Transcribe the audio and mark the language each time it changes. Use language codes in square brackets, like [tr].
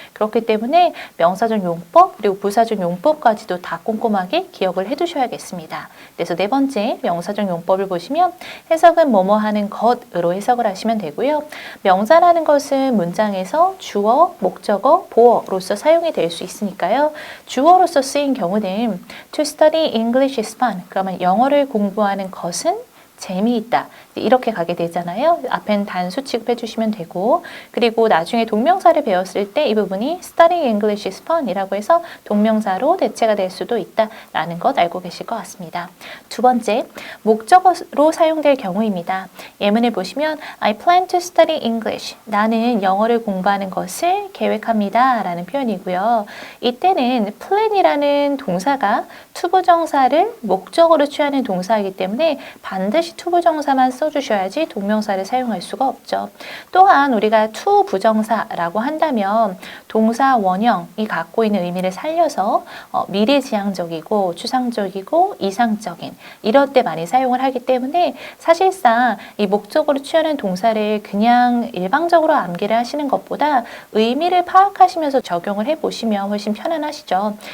[ko] 그렇기 때문에 명사적 용법 그리고 부사적 용법까지도 다 꼼꼼하게 기억을 해두셔야겠습니다. 그래서 네 번째 명사적 용법을 보시면 해석은 뭐뭐 하는 것으로 해석을 하시면 되고요. 명사라는 것은 문장에서 주어, 목적어, 보어로서 사용이 될 수 있으니까요. 주어로서 쓰인 경우는 [en] to study English is fun. [ko] 그러면 영어를 공부하는 것은 재미있다. 이렇게 가게 되잖아요. 앞엔 단수 취급해 주시면 되고 그리고 나중에 동명사를 배웠을 때 이 부분이 [en] studying English is fun [ko] 이라고 해서 동명사로 대체가 될 수도 있다라는 것 알고 계실 것 같습니다. 두 번째, 목적어로 사용될 경우입니다. 예문을 보시면 [en] I plan to study English. [ko] 나는 영어를 공부하는 것을 계획합니다. 라는 표현이고요. 이때는 plan이라는 동사가 투부정사를 목적어로 취하는 동사이기 때문에 반드시 반드시 to 부정사만 써주셔야지 동명사를 사용할 수가 없죠. 또한 우리가 to 부정사라고 한다면 동사 원형이 갖고 있는 의미를 살려서 미래지향적이고 추상적이고 이상적인 이럴 때 많이 사용을 하기 때문에 사실상 이 목적으로 취하는 동사를 그냥 일방적으로 암기를 하시는 것보다 의미를 파악하시면서 적용을 해보시면 훨씬 편안하시죠.